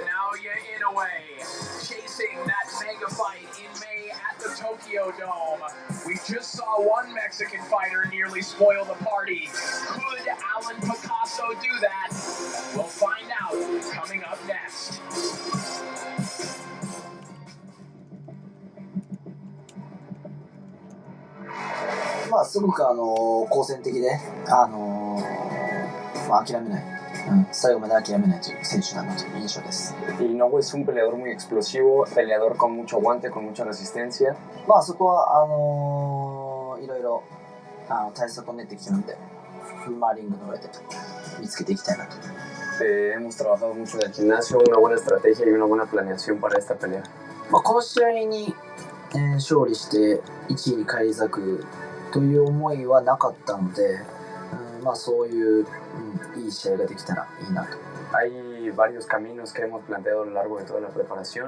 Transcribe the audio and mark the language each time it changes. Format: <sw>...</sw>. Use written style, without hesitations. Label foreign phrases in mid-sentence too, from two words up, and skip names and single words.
<en>Naoya Inoue chasing that mega fight in May at the Tokyo Dome. We just saw one Mexican fighter nearly spoil the party. Could Alan Picasso do that? We'll find out coming up next.</en> <ja>まあすごく好戦的でまあ諦めない、最後まで諦めないという選手だなという印象です。</ja> <es>Inoue es un peleador muy explosivo, peleador con mucho aguante, con mucha resistencia.</es> <ja>まあそこはいろいろ対策を練ってきてるので、まあリングの上で見つけていきたいなと。</ja> <es>Hemos trabajado mucho en el gimnasio, una buena estrategia y una buena planeación para esta pelea.</es> <ja>まあこの試合に、勝利して1位に返り咲くという思いはなかったので、まあそういう、いい試合ができたらいいなと。</ja> <es>Hay varios caminos que hemos planteado a lo largo de toda la preparación.</es>